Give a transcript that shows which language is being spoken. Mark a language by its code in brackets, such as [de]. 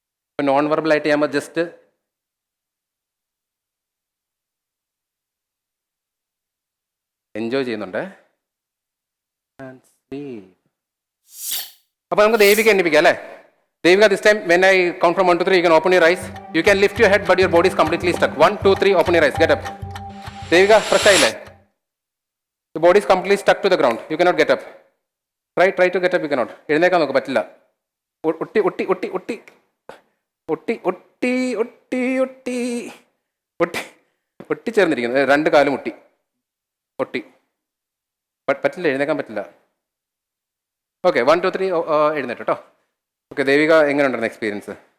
[ml] ഇപ്പം നോൺ വെർബലായിട്ട് ചെയ്യുമ്പോൾ just enjoy ചെയ്യുന്നുണ്ട്. അപ്പോൾ നമുക്ക് ദേവിക എണ്ണിപ്പിക്കാം അല്ലേ? [en] Devika, this time when I count from 1 to 3 you can open your eyes. You can lift your head but your body is completely stuck. 1 2 3 open your eyes. Get up. Devika, [ml] fresh ആയില്ലേ? [en] The body is completely stuck to the ground. You cannot get up. Try to get up. You cannot. [ml] എഴുന്നേക്കാൻ നോക്ക്, പറ്റില്ല. ഒട്ടി ഒട്ടി ഒട്ടി ഒട്ടി ഒട്ടി ഒട്ടി ഒട്ടി ഒട്ടി ഒട്ടി ഒട്ടിച്ചേർന്നിരിക്കുന്നു. രണ്ട് കാലും ഒട്ടി ഒട്ടി. പറ്റില്ല, എഴുന്നേക്കാൻ പറ്റില്ല. ഓക്കെ, 1 2 3 എഴുന്നേറ്റ് കേട്ടോ. ഓക്കെ, ദേവിക എങ്ങനെ ഉണ്ടായിരുന്നു എക്സ്പീരിയൻസ്?